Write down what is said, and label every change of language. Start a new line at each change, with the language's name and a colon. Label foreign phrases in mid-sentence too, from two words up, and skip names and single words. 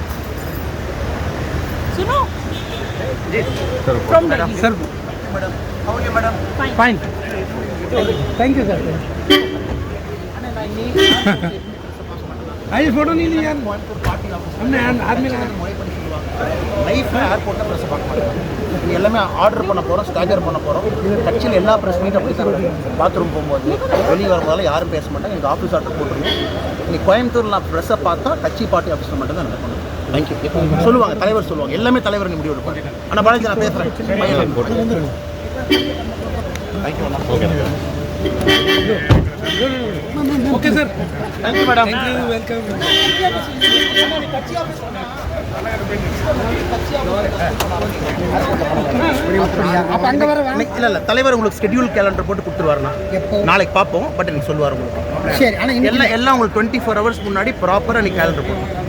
Hindi: सुनो सर
English: fine thank you
Hindi: सर आइए फोटो नहीं ली यार हमने आदमी
Tamil: லைஃப்பில் ஏர்போர்ட்டில் ப்ரெஸ்ஸை பார்க்க மாட்டோம். இது எல்லாமே ஆர்டர் பண்ண போகிறோம், ஸ்டாஜர் பண்ண போகிறோம். கட்சியில் எல்லா
English: press meet
Tamil: அப்படி தருவாங்க. பாத்ரூம் போகும்போது வெளியே வரும்போதெல்லாம் யாரும் பேச மாட்டாங்க. எனக்கு
English: office order
Tamil: போட்டுருங்க. இன்னைக்கு கோயம்புத்தூரில் நான் ப்ரெஸ்ஸை பார்த்தா கட்சி
English: party office
Tamil: மட்டும் தான் நடக்கணும். தேங்க்யூ சொல்லுவாங்க, தலைவர் சொல்லுவாங்க, எல்லாமே தலைவர் முடிவு எடுப்பாங்க. ஆனால் பாலாஜி நான் பேசுகிறேன். தேங்க்யூ.
English: ok sir thank you madam. thank you welcome
Tamil: அப்ப அங்க வர இல்ல இல்ல தலைவர் உங்களுக்கு
English: schedule calendar
Tamil: போட்டு கொடுத்துருவாருண்ணா. நாளைக்கு பார்ப்போம். பட் இன்னைக்கு சொல்லுவார் உங்களுக்கு. சரி ஆனா எல்லாம் உங்களுக்கு 24 hours முன்னாடி ப்ராப்பராக இன்னைக்கு கேலண்டர் போடும்.